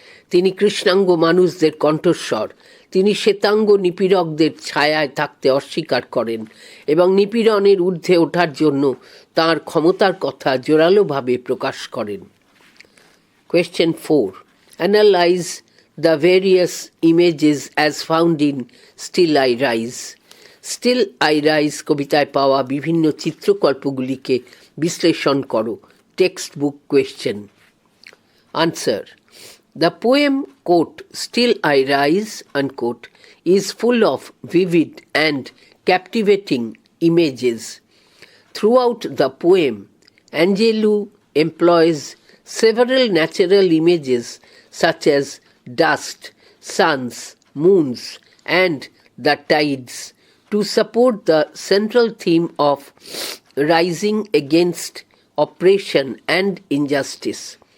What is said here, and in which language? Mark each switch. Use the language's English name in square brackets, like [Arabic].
[Bangla] তিনি কৃষ্ণাঙ্গ মানুষদের কণ্ঠস্বর, তিনি শ্বেতাঙ্গ নিপীড়কদের ছায়ায় থাকতে অস্বীকার করেন এবং নিপীড়নের ঊর্ধ্বে ওঠার জন্য তাঁর ক্ষমতার কথা জোরালোভাবে প্রকাশ করেন। [English] Question 4. Analyze the various images as found in Still I Rise. [Bangla] Still I Rise কবিতায় পাওয়া বিভিন্ন চিত্রকল্পগুলিকে বিশ্লেষণ করো। [English] Textbook question. Answer. The poem, quote, Still I Rise, unquote, is full of vivid and captivating images. Throughout the poem, Angelou employs several natural images such as dust, suns, moons, and the tides to support the central theme of rising against oppression and injustice.